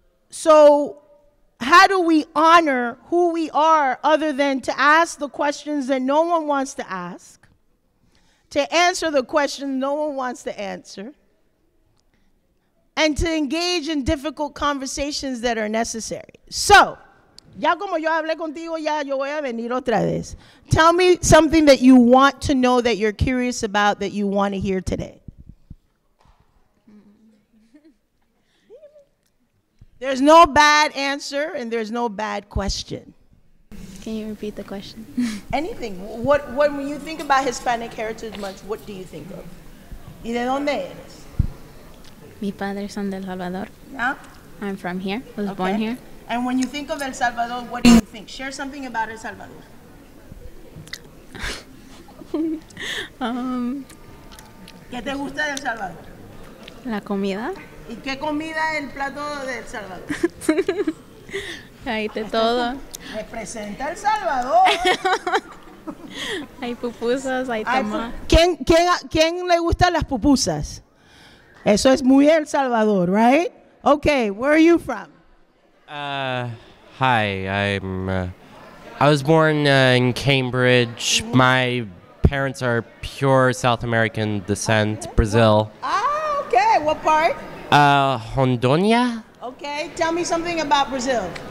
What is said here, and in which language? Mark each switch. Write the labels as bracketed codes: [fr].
[en] So how do we honor who we are other than to ask the questions that no one wants to ask, to answer the questions no one wants to answer, and to engage in difficult conversations that are necessary? [es] So, ya como yo hablé contigo, ya yo voy a venir otra vez. [en] Tell me something that you want to know, that you're curious about, that you want to hear today. There's no bad answer and there's no bad question. Can you repeat the question? Anything. When you think about Hispanic Heritage Month, what do you think of? [es] ¿Y de dónde eres? Mis padres son de El Salvador. [en] Yeah? I'm from here. Was born here. And when you think of El Salvador, what do you think? Share something about El Salvador. [es] ¿Qué te gusta de El Salvador? La comida. ¿Y qué comida es el plato de El Salvador? Hay de todo. Representa El Salvador. Hay pupusas, hay tamal. ¿Quién le gustan las pupusas? Eso es muy El Salvador, [en] right? Okay, where are you from? Hi, I was born in Cambridge. My parents are pure South American descent, Brazil. Ah, okay. What part? Rondônia? Okay, tell me something about Brazil.